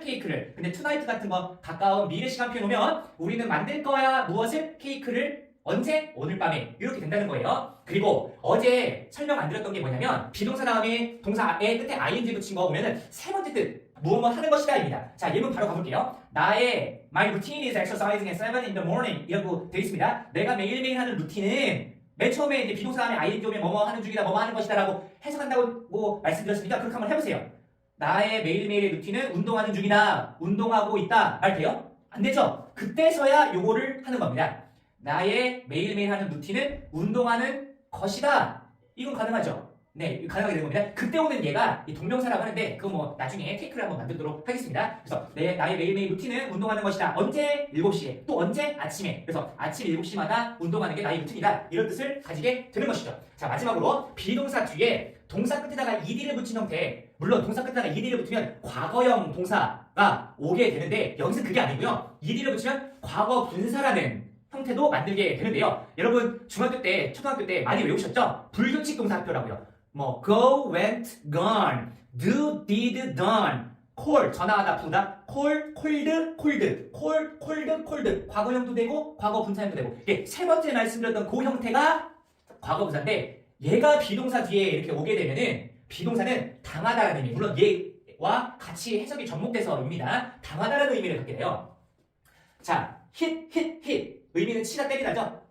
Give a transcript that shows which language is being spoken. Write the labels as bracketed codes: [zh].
[ko] 케이크를. 근데 tonight 같은 거 가까운 미래 시간 표현 오면 우리는 만들 거야. 무엇을? 케이크를 언제? 오늘 밤에. 이렇게 된다는 거예요. 그리고 어제 설명 안 드렸던 게 뭐냐면 비동사 다음에 동사의 끝에 ing 붙인 거 보면은 세 번째 뜻 무엇 하는 것이다 입니다. 자, 예문 바로 가볼게요. 나의 [en] my routine is exercising at 7 in the morning 이라고 되어 있습니다. [ko] 내가 매일매일 하는 루틴은 맨 처음에 이제 비동사 다음에 ing 오면 뭐뭐 하는 중이다, 뭐뭐 하는 것이다 라고 해석한다고 말씀드렸으니까 그렇게 한번 해보세요. 나의 매일매일의 루틴은 운동하는 중이다, 운동하고 있다 말 돼요? 안 되죠? 그때서야 요거를 하는 겁니다. 나의 매일매일 하는 루틴은 운동하는 것이다. 이건 가능하죠? 네, 가능하게 되는 겁니다. 그때 오는 얘가 이 동명사라고 하는데 그거 뭐 나중에 테이크를 한번 만들도록 하겠습니다. 그래서 나의 매일매일 루틴은 운동하는 것이다. 언제? 7시에. 또 언제? 아침에. 그래서 아침 7시마다 운동하는 게 나의 루틴이다. 이런 뜻을 가지게 되는 것이죠. 자, 마지막으로 비동사 뒤에 동사 끝에다가 ed를 붙인 형태. 물론 동사 끝에다가 ed를 붙으면 과거형 동사가 오게 되는데 여기서 그게 아니고요. ed를 붙이면 과거 분사라는 형태도 만들게 되는데요. 여러분 중학교 때, 초등학교 때 많이 외우셨죠? 불규칙 동사표라고요. 뭐 go, went, gone, do, did, done, call, 전화하다, 부르다, call, called, called, call, called, called. 과거형도 되고 과거 분사형도 되고. 이게 세 번째 말씀드렸던 그 형태가 과거 분사인데 얘가 비동사 뒤에 이렇게 오게 되면은 비동사는 당하다라는 의미. 물론 얘와 같이 해석이 접목돼서입니다. 당하다라는 의미를 갖게 돼요. 자, hit. 의미는 치다 때리다죠?